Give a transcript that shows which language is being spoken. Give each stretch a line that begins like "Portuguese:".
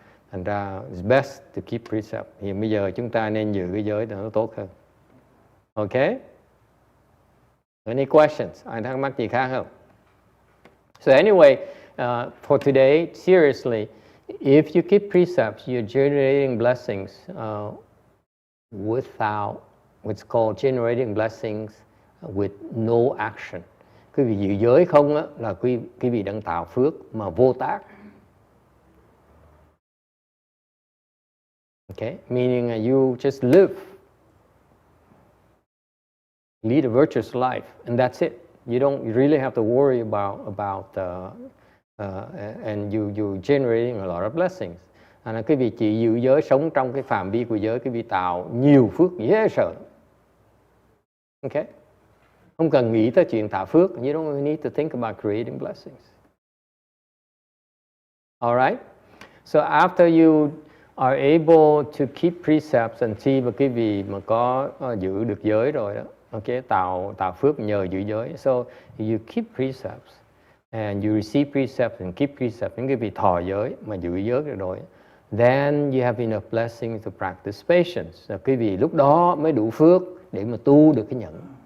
Vietnamese: Thành ra
English: it's best to keep precept.
Vietnamese: Thì bây giờ chúng ta nên giữ cái giới để nó tốt hơn. Okay?
English: Any questions?
Vietnamese: Ai thắc mắc gì khác không?
English: So anyway, for today, seriously, if you keep precepts, you're generating blessings without what's called generating blessings with no action.
Vietnamese: Quý vị giữ giới không á, là quý vị đang tạo phước mà vô tác.
English: Okay, meaning you just lead a virtuous life, and that's it. You don't really have to worry about and you generating a lot of blessings.
Vietnamese: Quý vị chỉ giữ giới, sống trong cái phạm vi của giới, quý vị tạo nhiều phước dễ sợ. Okay, không cần nghĩ tới chuyện tạo phước.
English: You don't need to think about creating blessings. All right. So after you are able to keep precepts until
Vietnamese: mà quý vị mà có giữ được giới rồi đó, okay, tạo phước nhờ giữ giới.
English: So you keep precepts and you receive precepts and keep precepts.
Vietnamese: Những quý vị thọ giới mà giữ giới được rồi,
English: then you have enough blessings to practice patience.
Vietnamese: So quý vị lúc đó mới đủ phước để mà tu được cái nhẫn.